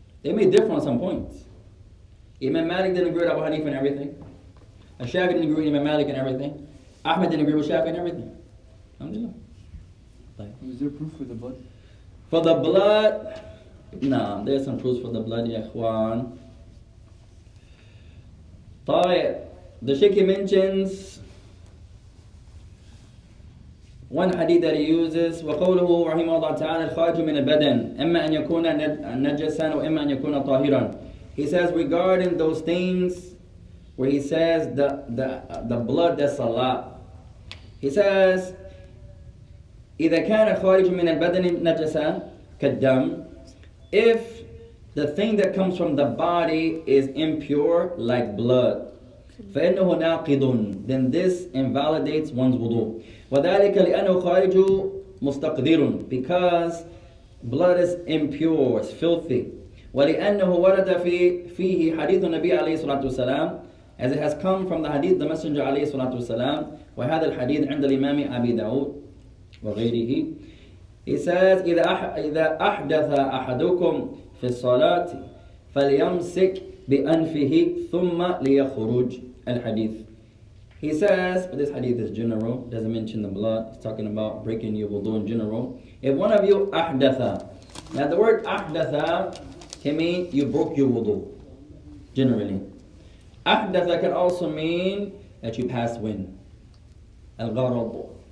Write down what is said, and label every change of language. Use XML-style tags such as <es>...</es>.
<en>They may differ on some points. Imam Malik didn't agree with Abu Hanifa and everything. Shafi didn't agree with Imam Malik and everything. Ahmed didn't agree with Shafi and everything. Alhamdulillah. Is there proof for the blood? For the blood, no, there's some proofs for the blood, ya ikhwan. The Sheikh mentions one hadith that he uses,</en> <ar>وقوله رحمه الله تعالى الخارج من البدن إما أن يكون نجسا وإما أن يكون طاهرا.</ar> <en>He says regarding those things where he says the blood that's a lot. He says</en> <ar>إذا كان خارج من البدن نجسا كالدم,</ar> <en>if the thing that comes from the body is impure like blood,</en> <ar>فإنه ناقض,</ar> <en>then this invalidates one's wudu.</en> <ar>وذلك لأنه خارج مستقذر,</ar> <en>because blood is impure, it's filthy.</en> <ar>ولأنه ورد فيه حديث النبي عليه الصلاة والسلام,</ar> <en>as it has come from the hadith the Messenger</en> <ar>عليه الصلاة والسلام. وهذا الحديث عند الإمام أبي داود وغيره.</ar> <en>He says</en> <ar>إذا أحدث أحدكم في الصلاة فليمسك بأنفه ثم ليخرج الحديث.</ar> <en>He says, but this hadith is general, doesn't mention the blood, it's talking about breaking your wudu in general. If one of you ahdatha, now the word ahdatha can mean you broke your wudu, generally. Ahdatha can also mean that you passed wind. Al-gharab.</en>